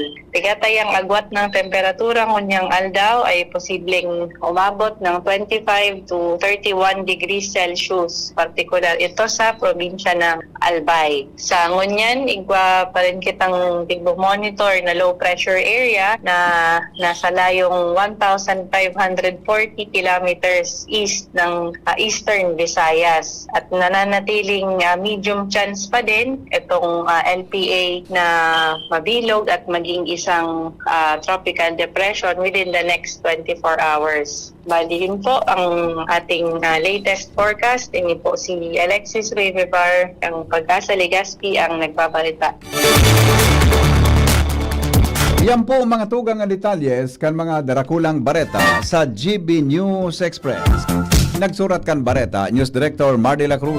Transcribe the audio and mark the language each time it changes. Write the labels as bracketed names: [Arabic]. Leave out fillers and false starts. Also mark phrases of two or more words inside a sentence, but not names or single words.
[Filipino] Tigatay ang agwat ng temperatura ngunyang aldaw ay posibleng umabot ng 25 to 31 [English] degrees Celsius, [Filipino] particular ito sa probinsya ng Albay. [Bikol] Sa ngunyan, igwa pa rin kitang monitor na [English] low pressure area [Bikol] na nasa layong 1,540 [English] kilometers east [Bikol] ng Eastern Visayas. [Filipino] At nananatiling [English] medium chance [Filipino] pa din itong LPA na mabilog at maging isang [English] tropical depression within the next 24 hours. [Filipino] Bali yun po ang ating [English] latest forecast. [Filipino] Ini po si Alexis Rivivar, ang Pag-asa Legazpi ang nagbabalita. [Bikol] Yan po mga tugang nga detalles kan mga darakulang bareta sa GB News Express. Nagsurat kan bareta, [English] News Director [Bikol] Mar de la Cruz.